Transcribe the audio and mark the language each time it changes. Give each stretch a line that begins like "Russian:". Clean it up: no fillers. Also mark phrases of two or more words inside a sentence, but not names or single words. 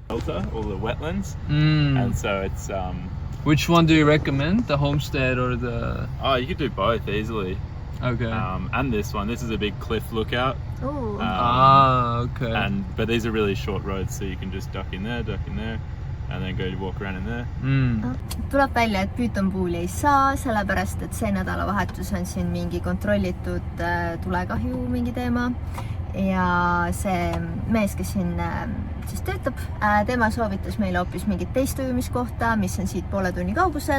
English: Delta, all the wetlands, and so it's Which one do you recommend? The homestead or the... Oh, you could do both easily. Okay. And this one. This is a big cliff lookout. Ooh. Okay. But these are really short roads, so you can just duck in there, and then go walk around in there.
Estonian: Tuleb välja, et Püüton Pooli ei saa, sellepärast, et see nädalavahetus on siin mingi kontrollitud tulekahju mingi teema. ja see mees, kes siin siis töötab, tema soovitas meile hoopis mingit teist ujumiskohta, mis on siit poole tunni kaugusel.